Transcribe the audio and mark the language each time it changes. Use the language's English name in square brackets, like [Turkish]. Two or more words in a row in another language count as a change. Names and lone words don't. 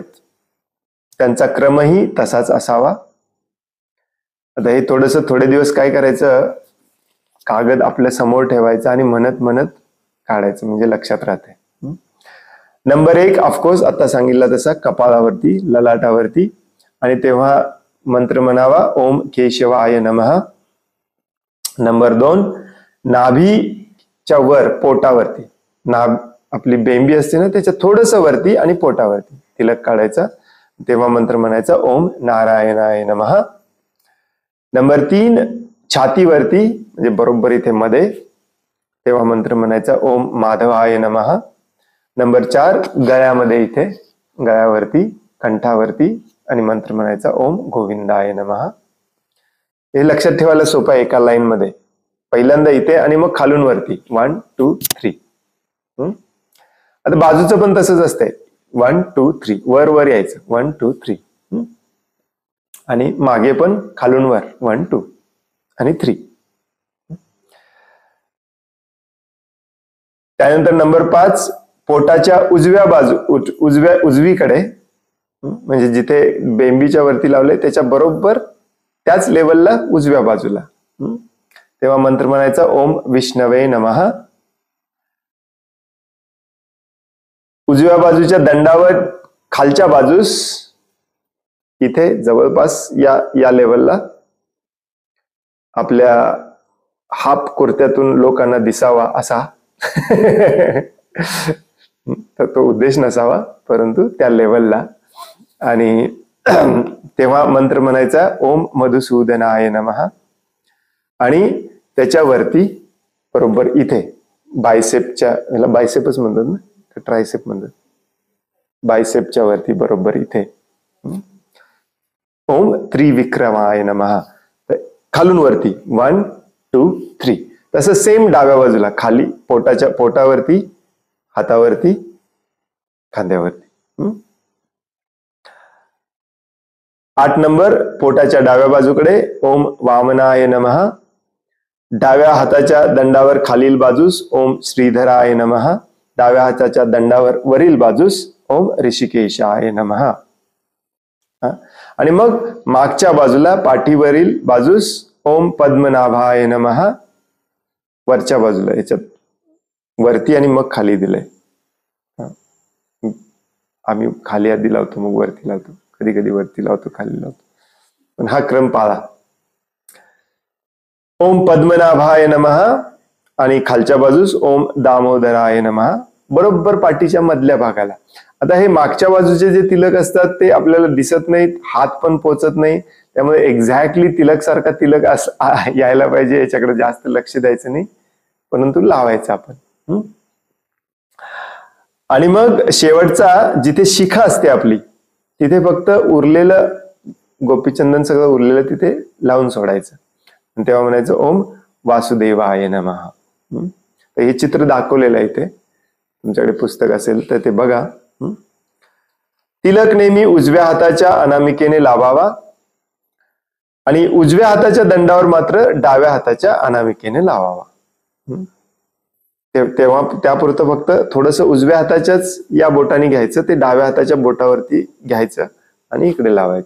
[Marathi] त्यांचा क्रमही तसाच असावा. आता हे थोडे दिवस काय करायचं, कागद आपल्या समोर ठेवायचा आणि म्हणत म्हणत काढायचं, म्हणजे लक्षात राहते. नंबर 1 [English] of course [Marathi] आता सांगितलं तसा कपाळावरती, ललाटावरती, आणि तेव्हा मंत्र म्हणावा [Sanskrit] ओम केशवाय नमः. [Marathi] नंबर 2 नाभीच्या वर, पोटावरती, आपली बेंबी असते ना त्याच्या थोडस वरती आणि पोटावरती तिलक काढायचा. तेव्हा मंत्र म्हणायचा [Sanskrit] ओम नारायणाय नमः. [Marathi] नंबर 3 छातीवरती, म्हणजे बरोबर इथे मध्ये, तेव्हा मंत्र म्हणायचा [Sanskrit] ओम माधवाय नमः. [Marathi] नंबर 4 गळ्यामध्ये, इथे गळ्यावरती, कंठावरती, आणि मंत्र म्हणायचा [Sanskrit] ओम गोविंदाय नमः. [Marathi] हे लक्षात ठेवायला सोपं आहे एका लाईन मध्ये. पहिल्यांदा इथे आणि मग खालून वरती 1 2 3. आता बाजूचं पण तसंच असतंय, 1 2 3, वर वर यायचं 1 2 3, आणि मागे पण खालून वर 1 2 आणि 3. त्यानंतर नंबर 5 पोटाच्या उजव्या बाजू, उजवीकडे, म्हणजे जिथे बेंबीच्या वरती लावले त्याच्या बरोबर त्याच लेवलला उजव्या बाजूला, तेव्हा मंत्र म्हणायचा [Sanskrit] ओम विष्णवे नमः. [Marathi] उजव्या बाजूच्या दंडावर खालच्या बाजूस, इथे जवळपास या लेवलला, आपल्या हाफ कुर्त्यातून लोकांना दिसावा असा तर तो उद्देश नसावा, परंतु त्या लेवलला. आणि तेव्हा मंत्र म्हणायचा [Sanskrit] ओम मधुसूदनाय नमः. [Marathi] आणि त्याच्यावरती बरोबर इथे बायसेपच्या, याला बायसेपच म्हणतात ना, ट्रायसेप म्हणतात, बायसेपच्या वरती बरोबर इथे [Sanskrit] ओम त्रिविक्रमाय नमः. [Marathi] खालून वरती 1 2 3. तसं सेम डाव्या बाजूला, खाली पोटावरती, हातावरती, खांद्यावरती. 8 नंबर पोटाच्या डाव्या बाजूकडे [Sanskrit] ओम वामनाय नमः. [Marathi] डाव्या हाताच्या दंडावर खालील बाजूस [Sanskrit] ओम श्रीधराय नमः. [Marathi] डाव्या हाताच्या दंडावर वरील बाजूस [Sanskrit] ओम ऋषिकेशाय नमः. [Marathi] आणि मग मागच्या बाजूला पाठीवरील बाजूस [Sanskrit] ओम पद्मनाभाय नमः. [Marathi] वरच्या बाजूला, याच्यात वरती आणि मग खाली दिलंय. आम्ही खाली आधी लावतो मग वरती लावतो, कधी कधी वरती लावतो खाली लावतो, पण हा क्रम पाळा. [Sanskrit] ओम पद्मनाभाय नमः. [Marathi] आणि खालच्या बाजूस [Sanskrit] ओम दामोदराय नमः, [Marathi] बरोबर पाठीच्या मधल्या भागाला. आता हे मागच्या बाजूचे जे तिलक असतात ते आपल्याला दिसत नाहीत, हात पण पोचत नाही, त्यामुळे एक्झॅक्टली तिलक सारखा तिलक यायला पाहिजे, याच्याकडे जास्त लक्ष द्यायचं नाही, परंतु लावायचं आपण. आणि मग शेवटचा जिथे शिखा असते आपली, तिथे फक्त उरलेलं गोपीचंदन सगळं उरलेलं तिथे लावून सोडायचं, आणि तेव्हा म्हणायचं [Sanskrit] ओम वासुदेवाय नमः. [Marathi] तर हे चित्र दाखवलेलं आहे इथे, तुमच्याकडे पुस्तक असेल तर ते बघा. तिलक नेहमी उजव्या हाताच्या अनामिकेने लावावा, आणि उजव्या हाताच्या दंडावर मात्र डाव्या हाताच्या अनामिकेने लावावा. तेव्हा त्यापुरतं फक्त थोडस उजव्या हाताच्याच या बोटाने घ्यायचं, ते डाव्या हाताच्या बोटावरती घ्यायचं आणि इकडे लावायचं.